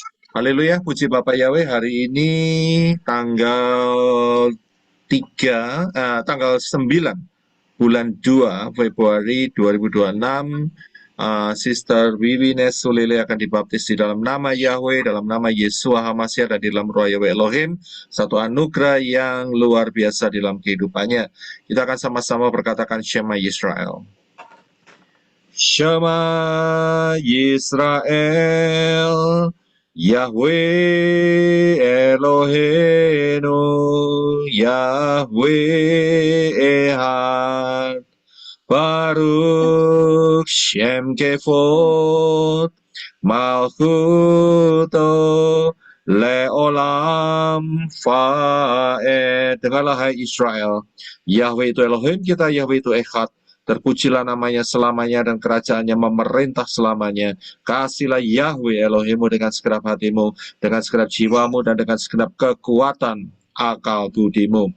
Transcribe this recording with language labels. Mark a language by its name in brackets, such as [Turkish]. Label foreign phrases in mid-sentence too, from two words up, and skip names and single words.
[Indonesian] Haleluya, puji Bapak Yahweh. Hari ini tanggal 9 bulan 2 Februari 2026. Sister Wiwines Sulele akan dibaptis di dalam nama Yahweh, dalam nama Yesua HaMashiach, dan di dalam Roh Yahweh Elohim. Satu anugerah yang luar biasa di dalam kehidupannya. Kita akan sama-sama berkatakan [Hebrew] שמע ישראל. שמע ישראל, יהוה אלהינו, יהוה אחד, ברוך שם כבוד, מלכותו לעולם ועד. [Indonesian] Dengarlah hai Israel, Yahweh itu Elohim kita, Yahweh itu Ehad. Terpujilah namanya selamanya dan kerajaannya memerintah selamanya. Kasihlah Yahweh Elohimmu dengan segenap hatimu, dengan segenap jiwamu, dan dengan segenap kekuatan akal budimu.